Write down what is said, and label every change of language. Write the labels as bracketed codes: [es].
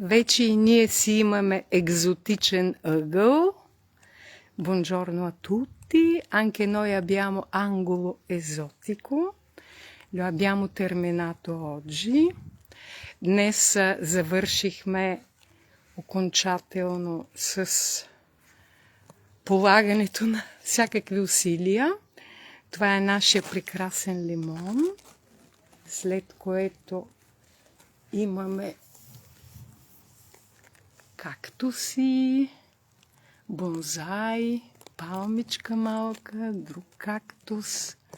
[bg] Вече и ние си имаме екзотичен ъгъл. [it] Buongiorno a tutti, anche noi abbiamo angolo esotico. Lo abbiamo terminato oggi. [bg] Днес завършихме окончателно с полагането на всякакви усилия. Това е нашия прекрасен лимон, след което имаме кактуси, бонзай, палмичка малка, друг кактус.